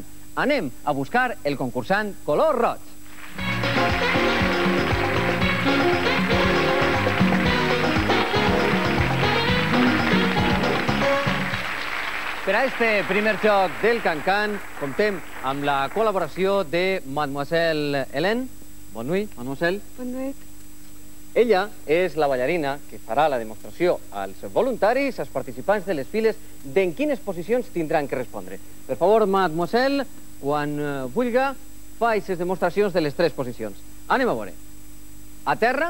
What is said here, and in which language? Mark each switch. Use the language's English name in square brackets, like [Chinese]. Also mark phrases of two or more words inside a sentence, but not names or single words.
[Catalan] Anem a buscar el concursant color roig. Per a este primer joc del can-can comptem amb la col·laboració de Mademoiselle Hélène. [French] Bon nuit, Mademoiselle. Bon nuit. [Catalan] Ella és la ballarina que farà la demostració als voluntaris, als participants de les files, d'en quines posicions tindran que respondre. Per favor, Mademoiselle, quan vulga, fa aquestes demostracions de les 3 posicions. Anem a veure. A terra.